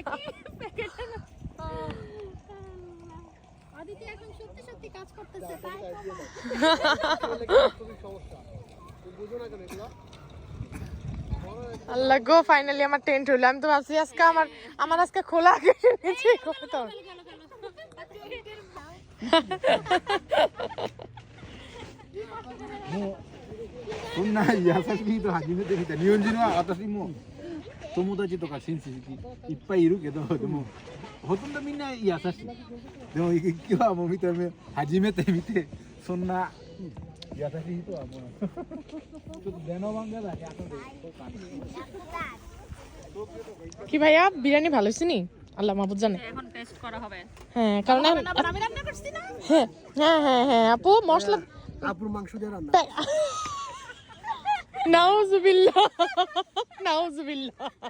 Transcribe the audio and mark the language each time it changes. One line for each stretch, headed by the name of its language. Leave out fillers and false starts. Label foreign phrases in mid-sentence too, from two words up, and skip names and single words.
Bangla: কি আদিতি এখন সত্যি সত্যি কাজ করতেছে তাই আল্লাহ গো, ফাইনালি আমার টেন্ট হইলো। আমি তো ভাবছি আজকে আমার আজকে খোলা আকাশের নিচে করতে
Japanese: そんな優しい人初めて見た。日本人は私も友達とか親戚いっぱいいるけど、でもほとんどみんな優しい。でも今日はもう見た目初めて見て、そんな優しい人はもうちょっと電話番号だけ後で。
Bangla: কি ভাইয়া বিরিয়ানি ভালো হয়েছে নি? আল্লাহ মাহবুব জানে। এখন টেস্ট করা হবে। হ্যাঁ কারণ আমি রান্না করছি না। হ্যাঁ হ্যাঁ হ্যাঁ হ্যাঁ আপু মশলা আপুর মাংস দিয়ে রান্না। নাউজুবিল্লাহ নাউজুবিল্লাহ।